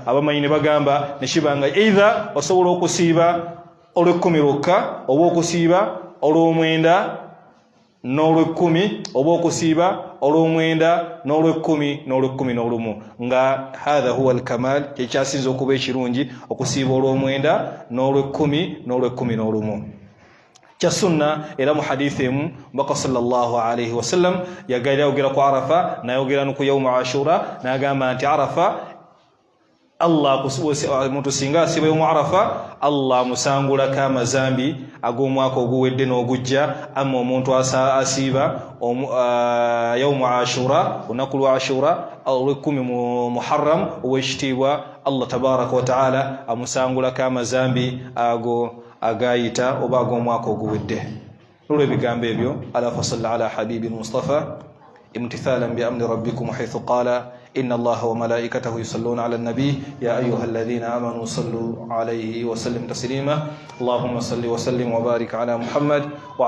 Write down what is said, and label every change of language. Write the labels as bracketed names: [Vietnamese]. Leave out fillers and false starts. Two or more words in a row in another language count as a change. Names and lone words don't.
[Ganda] Abamanyi ne bagamba nekibanga either osobola okusiiba olw'ekkumi lwokka, oba okusiiba olw'omwenda n'olw'ekkumi, oba okusiiba olw'omwenda n'olw'ekkumi n'olw'ekkumi n'olumu, nga [Arabic] هذا هو الكمال, [Ganda] kyekyasinza okuba ekirungi okusiiba olw'omwenda n'olw'ekkumi n'olw'ekkumi n'olumu. Kya sunna era mu hadithi emu Omubaka [Arabic] صلى الله عليه وسلم [Ganda] yagera ku Arafa, nayogera ku yawmu Ashura, n'agamba nti Arafa Allah omuntu singa asiiba yawmu Arafa, Allah musangulako amazambi ag'omwaka oguwedde n'ogujja. Amma omuntu asiiba yawmu Ashura, olunaku lwa Ashura olw'ekkumi mu Muharram ow'ekitiibwa, Allah [Arabic] تبارك وتعالى [Ganda] amusangulako amazambi ago agayita oba ag'omwaka oguwedde. Olw'ebigambo ebyo, [Arabic] ألا فصلوا على حبيبي المصطفى امتثالا بأمر ربكم حيث قال إن الله وملائكته يصلون على النبي يا أيها الذين آمنوا صلوا عليه وسلموا تسليما. اللهم صل وسلم وبارك على محمد وعلى